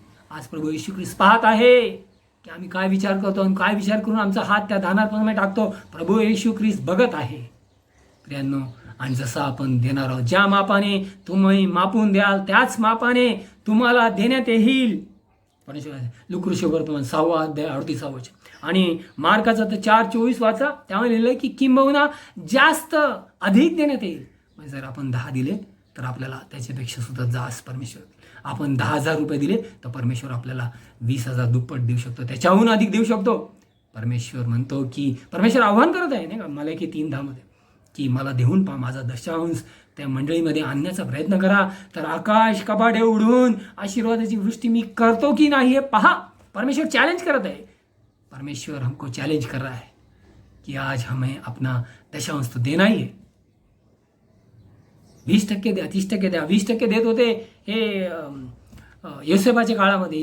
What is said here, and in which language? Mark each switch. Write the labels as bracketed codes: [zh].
[mr] आज प्रभू येशू ख्रिस्त पाहत आहे की आम्ही काय विचार करतो आणि काय विचार करून आमचा हात त्या दानार्पणामध्ये टाकतो. प्रभू येशू ख्रिस्त बघत आहे प्रियांनो. आणि जसं आपण देणार आहोत, ज्या मापाने तुम्ही मापून द्याल त्याच मापाने तुम्हाला देण्यात येईल. परमेश्वर लुकरुषवर्तमान 6वा अध्याय 38 वचन. आणि मार्काचा तर 4:24 वाचा, त्यामुळे लिहिलं की किंबहुना जास्त अधिक देण्यात येईल. म्हणजे जर आपण 10 दिले तर आपल्याला त्याच्यापेक्षा सुद्धा जास्त परमेश्वर. आपण 10,000 रुपये दिले तर परमेश्वर आपल्याला 20,000 दुप्पट देऊ शकतो, त्याच्याहून अधिक देऊ शकतो. परमेश्वर म्हणतो की परमेश्वर आव्हान करत आहे नाही का मलाकी 3:10 मध्ये की मला देऊन पहा, माझा दशांश त्या मंडळीमध्ये आणण्याचा प्रयत्न करा, तर आकाश कपाटे उघडून आशीर्वादाची वृष्टी मी करतो की नाही हे पहा. परमेश्वर चॅलेंज करत आहे. [hi] परमेश्वर हमको चॅलेंज कर रहा है कि आज हमें अपना दशांश तो देना ही है. [mr] 20% द्या, 30% द्या. 20% देत होते हे योसेफाच्या काळामध्ये.